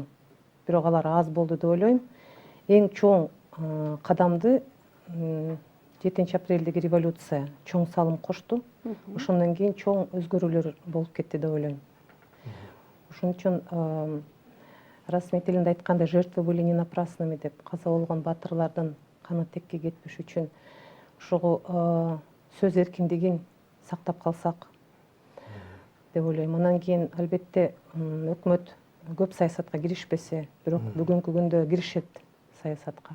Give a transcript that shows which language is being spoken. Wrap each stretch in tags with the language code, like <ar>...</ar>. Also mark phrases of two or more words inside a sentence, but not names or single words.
<ky>Бирок алар аз болду деп ойлойм. Эң чоң кадамды 7 апрелдеги революция чоң салым кошту. Ошондон кийин чоң өзгөрүүлөр болуп кетти деп ойлойм. Ошон үчүн расмий тилинде айтканда</ky> <ru>жертвы были не напрасными</ru> <ky>деп, каза болгон батырлардын каны текке кетпеш үчүн ошого сөз эркиндигин сактап калсак, деп ойлойм. Анан кийин албетте өкмөт көп саясатка киришпесе, бирок бүгүнкү күндө киришет саясатка.</ky>